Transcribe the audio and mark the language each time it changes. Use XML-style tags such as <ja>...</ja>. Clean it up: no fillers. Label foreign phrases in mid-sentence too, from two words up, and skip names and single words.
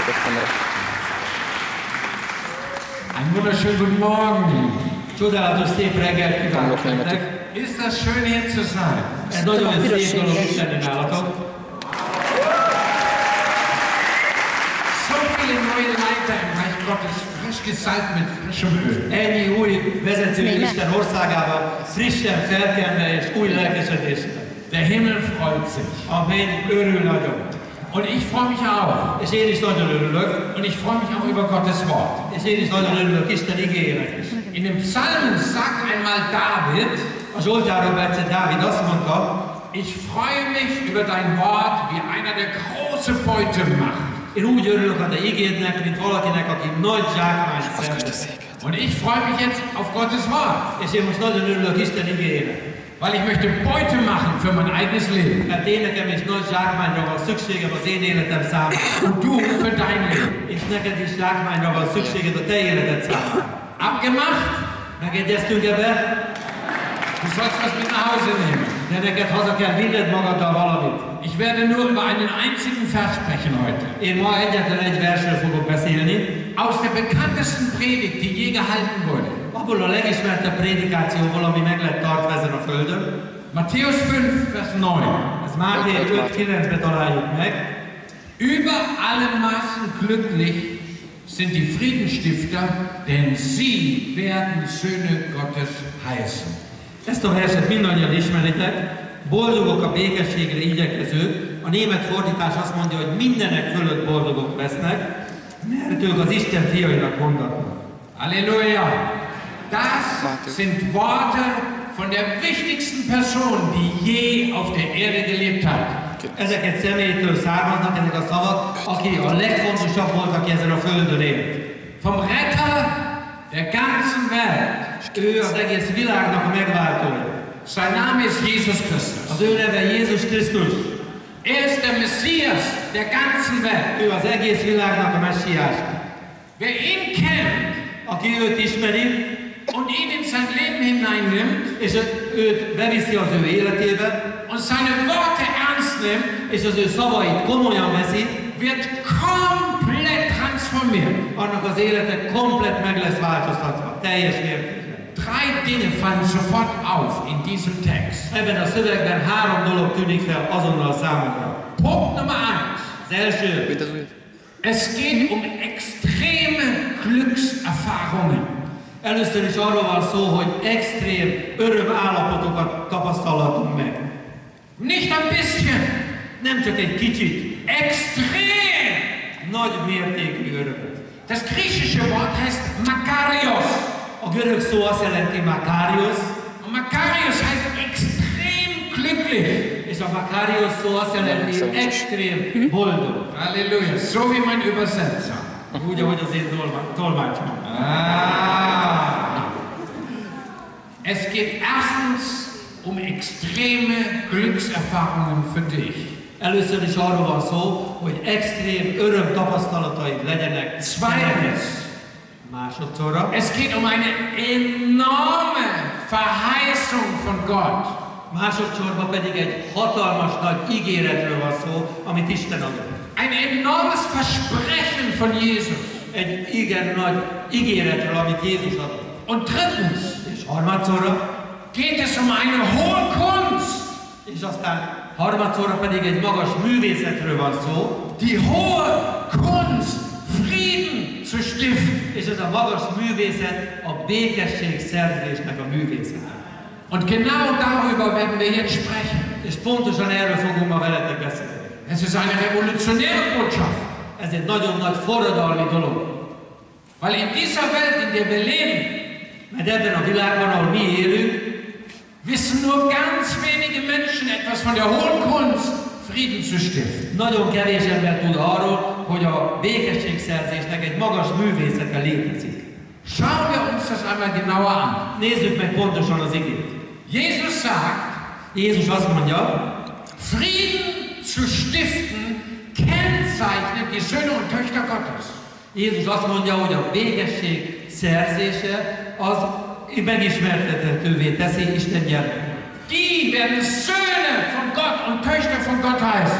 <de>Einen wunderschönen guten Morgen.</de> <hu>Csodálatos szép reggelt kívánok nektek.</hu> <de>Ist das schön hier zu sein?</de> <hu>Ez nagyon szép dolog itt lenni nálatok.</hu> <de>So viele neue Leiter im Reich Gottes, frisch gesalbt mit frischem Öl.</de> <hu>Ennyi új vezető Isten országában, frissen felkenve és új lelkesedésre.</hu> <de>Der Himmel freut sich.</de> <hu>A menny örül nagyon.</hu> <de>Und ich freue mich auch.</de> <hu>És én is nagyon örülök.</hu> <de>Und ich freue mich auch über Gottes Wort.</de> <hu>És én is nagyon örülök Isten igéjének is.</hu> <de>In dem Psalm sagt einmal David,</de> <hu>a Zsoltárban egyszer Dávid azt mondta,</hu> <de>ich freue mich über dein Wort, wie einer, der große Beute macht.</de> <hu>Én úgy örülök a te igédnek, mint valakinek, aki nagy zsákmányt szenved.</hu> <de>Und ich freue mich jetzt auf Gottes Wort.</de> <hu>És én most nagyon örülök Isten igéjének.</hu> <de>Weil ich möchte Beute machen für mein eigenes Leben.</de> <hu>Mert én nekem is nagy zsákmányra van szükségem az én életem számára.</hu> <de>Und du für dein Leben.</de> <hu>És neked is zsákmányra van szükséged a te életed számára.</hu> <de>Abgemacht?</de> <hu>Megegyeztünk ebbe?</hu> <de>Du sollst was mit nach Hause nehmen.</de> <hu>De neked haza kell vinned magaddal valamit.</hu> <de>Ich werde nur über einen einzigen Vers sprechen heute.</de> <hu>Én ma egyetlen egy versről fogok beszélni.</hu> <de>Aus der bekanntesten Predigt, die je gehalten wurde.</de> <hu>Abból a legismertebb prédikációból, ami meg lett tartva ezen a földön.</hu> <de>Matthäus 5, Vers 9.</de> <hu>Ez Máté 5:9-ben találjuk meg.</hu> <de>Über alle Maßen glücklich sind die Friedensstifter, denn sie werden Söhne Gottes heißen.</de> <hu>Ezt a verset mindannyian ismeritek. Boldogok a békességre igyekezők. A német fordítás azt mondja, hogy mindenek fölött boldogok lesznek, mert ők az Isten fiainak mondatnak. Halleluja!</hu> <de>Das sind Worte von der wichtigsten Person, die je auf der Erde gelebt hat.</de> <hu>Ezek egy személytől származnak, ezek a szavak, aki a legfontosabb volt, aki ezen a földön élt.</hu> <de>Vom Retter der ganzen Welt.</de> <hu>Ő az egész világnak a megváltója.</hu> <de>Sein Name ist Jesus Christus.</de> <hu>Az ő neve Jézus Krisztus.</hu> <de>Er ist der Messias der ganzen Welt.</de> <hu>Ő az egész világnak a messiás.</hu> <de>Wer ihn kennt,</de> <hu>aki őt ismeri,</hu> <de>und ihn in sein Leben hineinnimmt,</de> <hu>és őt beviszi az ő életébe,</hu> <de>und seine Worte ernst nimmt,</de> <hu>és az ő szavait komolyan veszi,</hu> <de>wird komplett transformiert.</de> <hu>Annak az élete komplett meg lesz változtatva, teljes mértékben.</hu> <de>Drei Dinge fallen sofort auf in diesem Text.</de> <hu>Ebben a szövegben 3 dolog tűnik fel azonnal számomra.</hu> <de>Punkt Nummer 1.</de> <hu>Az első.</hu> <de>Es geht um extreme Glückserfahrungen.</de> <hu>Először is arról van szó, hogy extrém örömállapotokat tapasztalhatunk meg.</hu> <de>Nicht ein bisschen.</de> <hu>Nem csak egy kicsit.</hu> <de>Extrem.</de> <hu>Nagy mértékű örömöt.</hu> <de>Das griechische Wort heißt Makarios.</de> <hu>A görög szó azt jelenti Makarios.</hu> <de>Und Makarios heißt extrem glücklich.</de> <hu>És a Makarios szó azt jelenti extrém boldog.</hu> <de>Halleluja. So wie mein Übersetzer.</de> <hu>Úgy, ahogy az én tolmácsom.</hu> <de>Es geht erstens um extreme Glückserfahrungen für dich.</de> <hu>Először is arról van szó, hogy extrém öröm tapasztalataid legyenek.</hu> <de>Zweitens.</de> <hu>Másodszorra.</hu> <de>Es geht um eine enorme Verheißung von Gott.</de> <hu>Másodszorban pedig egy hatalmas nagy ígéretről van szó, amit Isten adott.</hu> <de>Ein enormes Versprechen von Jesus.</de> <hu>Egy igen nagy ígéretről, amit Jézus adott.</hu> <de>Und drittens.</de> <hu>És harmadszorra.</hu> <de>Geht es um eine hohe Kunst.</de> <hu>És aztán harmadszorra pedig egy magas művészetről van szó.</hu> <de>Die hohe Kunst, Frieden zu stiften.</de> <hu>És ez a magas művészet a békesség szerzésnek a művészete.</hu> <de>Und genau darüber werden wir jetzt sprechen.</de> <hu>És pontosan erről fogunk ma veletek beszélni.</hu> <de>Es ist eine revolutionäre Botschaft.</de> <hu>Ez egy nagyon nagy forradalmi dolog.</hu> <de>Weil in dieser Welt, in der wir leben,</de> <hu>mert ebben a világban, ahol mi élünk,</hu> <de>wissen nur ganz wenige Menschen etwas von der hohen Kunst, Frieden zu stiften.</de> <hu>Nagyon kevés ember tud arról, hogy a békességszerzésnek egy magas művészete létezik.</hu> <de>Schauen wir uns das einmal genauer an.</de> <hu>Nézzük meg pontosan az igét.</hu> <de>Jesus sagt,</de> <hu>Jézus azt mondja,</hu> <de>Frieden zu stiften kennzeichnet die Söhne und Töchter Gottes.</de> <hu>Jézus azt mondja, hogy a békesség szerzése az megismertethetővé teszi Isten gyermekét.</hu> <de>Die werden Söhne von Gott und Töchter von Gott heißen.</de>